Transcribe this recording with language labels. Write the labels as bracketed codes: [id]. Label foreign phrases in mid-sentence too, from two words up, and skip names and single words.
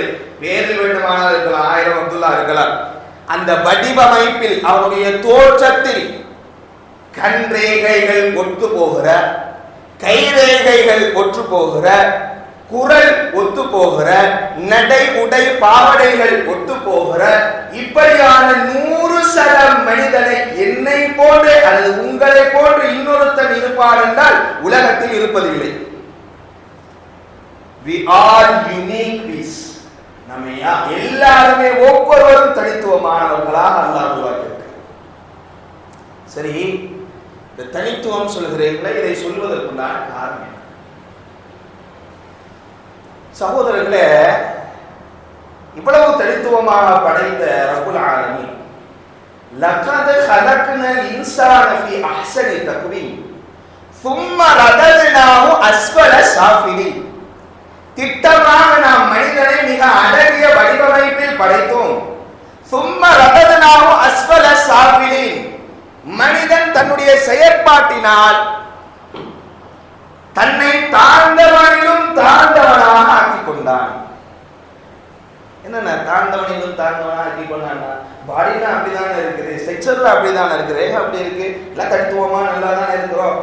[ta] வேறில் வேண்டுமானால் இருக்கலாம், 1000 அப்துல்லா இருக்கலாம். அந்த வடிவமைப்பில், அவனுடைய தோற்றத்தில் கண் ரேகைகள் ஒத்து போகிற, கை ரேகைகள் ஒற்று போகிற, குரல் ஒத்து போகிற, நடை உடை பாவடைகள் ஒத்து போகிற இப்படியான 100 மனிதனை என்னை போன்று அல்லது உங்களை போன்று இன்னொருத்தன் இருப்பார் என்றால் உலகத்தில் இருப்பதில்லை. [en] We are unique beings. [ta] நம்ம எல்லாருமே ஒவ்வொருவரும் தனித்துவமானவர்களாக அல்லாஹ் உருவாக்கியிருக்கிறார். சரி, இந்த தனித்துவம் சொல்கிறீர்களே, இதை சொல்வதற்குண்டான காரணம் சகோதரர்களே, இவ்வளவு தனித்துவமாக படைத்த [ar] رب العالمين لقد خلقنا الإنسان في أحسن تقويم ثم رددناه أسفل سافلين, [ta] திட்டமாக நாம் மனிதனை மிக அழகிய வடிவமைப்பில் படைத்தோம். [ar] ثم رددناه أسفل سافلين, [ta] மனிதன் தன்னுடைய செயற்பாட்டினால் தன்னை தாழ்ந்தவனிலும் தாழ்ந்தவனாக ஆக்கிக் கொண்டான். என்னன்னா தாழ்ந்தவனிலும் தாழ்ந்தவனாக ஆக்கிக் கொண்டான்? பாடினா அப்படிதானே இருக்குது, ஸ்ட்ரக்சர்ல அப்படிதானே இருக்குது, அப்படி இருக்கு, எல்லாம் தனித்துவமா நல்லா தானே இருக்கிறோம்.